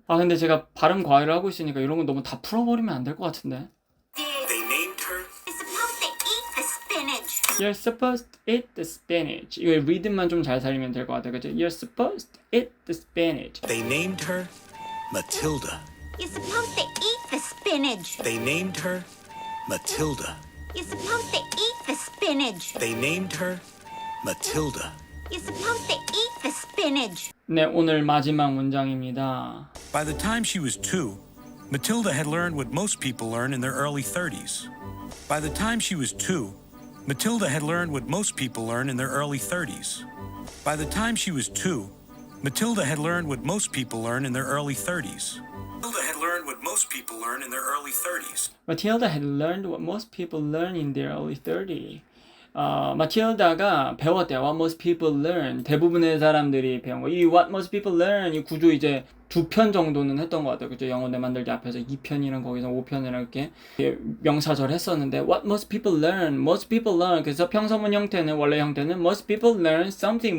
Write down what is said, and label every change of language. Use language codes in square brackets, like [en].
[ko] 근데 제가 발음 과외를 하고 있으니까 이런 건 너무 다 풀어버리면 안 될 것 같은데. [en] They named her. You're supposed to eat the spinach. You're supposed to eat the spinach. [ko] 이거 리듬만 좀 잘 살리면 될 것 같아요. 그죠? [en] You're supposed to eat the spinach. They named her Matilda. You're supposed to eat the spinach. They named her Matilda. You're supposed to eat the spinach. They named her Matilda. You're supposed to eat the spinach. [ko] 네, 오늘 마지막 문장입니다. [en] By the time she was 2, Matilda had learned what most people learn in their early 30s. By the time she was 2, Matilda had learned what most people learn in their early 30s. By the time she was 2, Matilda had learned what most people learn in their early 30s. Matilda had learned what most people learn in their early 30s. Matilda had learned what most people learn in their early 30s. [ko] 마틸다가 배웠대요. [en] What most people learn. [ko] 대부분의 사람들이 배운 거. 이 [en] What most people learn [ko] 이 구조 이제 2편 정도는 했던 것 같아요. 그죠? 영어 내 만들기 앞에서 2편이랑 거기서 5편이랑 이렇게 명사절 했었는데 [en] What most people learn. Most people learn. [ko] 그래서 평서문 형태는 원래 형태는 [en] Most people learn something.